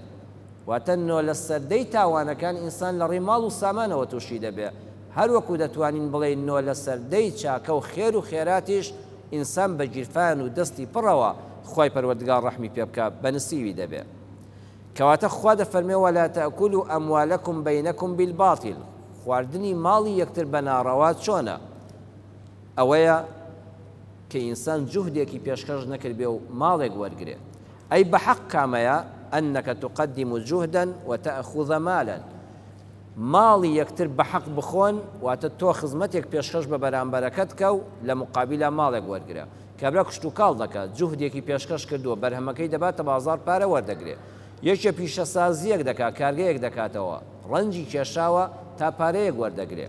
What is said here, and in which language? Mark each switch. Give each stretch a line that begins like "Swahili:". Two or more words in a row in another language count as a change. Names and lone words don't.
Central Kurdish: واتە نۆ لە سەردەی تاوانەکان ئینسان لە ڕێی ماڵ و سامانەوە تووشی دەبێت. هەروەکو دەتوانین بڵێن نۆ لە سەردەی چاکە و خێر و خێراتیش ئینسان بە گیرفان و دەستی پڕەوە خوای پەروەردگار ڕەحمی پێ بکات، بە نسیوی دەبێت. کەواتە خوا دەفەرمێ
Arabic: ولا تأكلوا أموالكم بينكم بالباطل.
Central Kurdish: خواردنی ماڵی یەکتر بە ناڕەوا چۆنە؟ ئەوەیە کە ئینسان جوهدێکی پێشکەش نەکرد بێ و ماڵێک وەرگێت. ئەی بە حەق کامەیە؟
Arabic: ئەنەکە تقدم جوهدا وتأخذ مالا.
Central Kurdish: ماڵی یەکتر بە حەق بخۆن، واتە تۆ خزمەتێک پێشکەش بە بەرامبەرەکەت کە و لە مقابلە ماڵێک وەرگرە. کابرا کشت و کاڵ دەکات، جوهدێکی پێشکەش کردووە، بەرهەمەکەی دەباتە بازار پارە وەردەگرێت. یەکێ پیشەسازیەک دەکات، کارگەیەک دەکاتەوە، ڕەنجی کێشاوە تا پارەیەک وەردەگرێت.